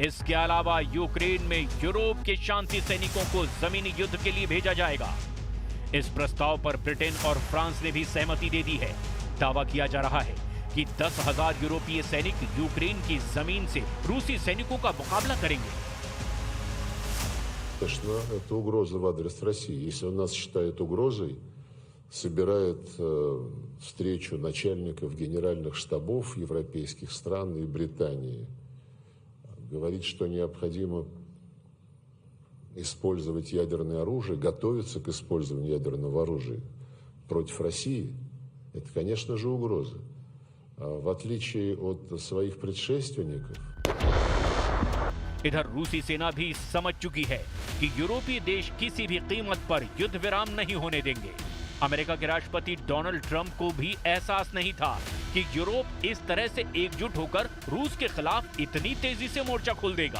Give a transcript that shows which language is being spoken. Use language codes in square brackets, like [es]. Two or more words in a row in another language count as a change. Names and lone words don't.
[hi] इसके अलावा यूक्रेन में यूरोप के शांति सैनिकों को जमीनी युद्ध के लिए भेजा जाएगा। इस प्रस्ताव पर ब्रिटेन और फ्रांस ने भी सहमति दे दी है। दावा किया जा रहा है कि 10,000 यूरोपीय सैनिक यूक्रेन की जमीन से रूसी सैनिकों का मुकाबला करेंगे। [ru] Конечно, это угроза в адрес России. Если он нас считает угрозой, собирает встречу начальников генеральных штабов европейских стран и Британии, говорит, что необходимо использовать ядерное оружие, готовиться к использованию ядерного оружия против России, это, конечно же, угроза. В отличие от своих предшественников, [hi] इधर रूसी सेना भी समझ चुकी है कि यूरोपीय देश किसी भी कीमत पर युद्ध विराम नहीं होने देंगे। अमेरिका के राष्ट्रपति डोनाल्ड ट्रंप को भी एहसास नहीं था कि यूरोप इस तरह से एकजुट होकर रूस के खिलाफ इतनी तेजी से मोर्चा खोल देगा।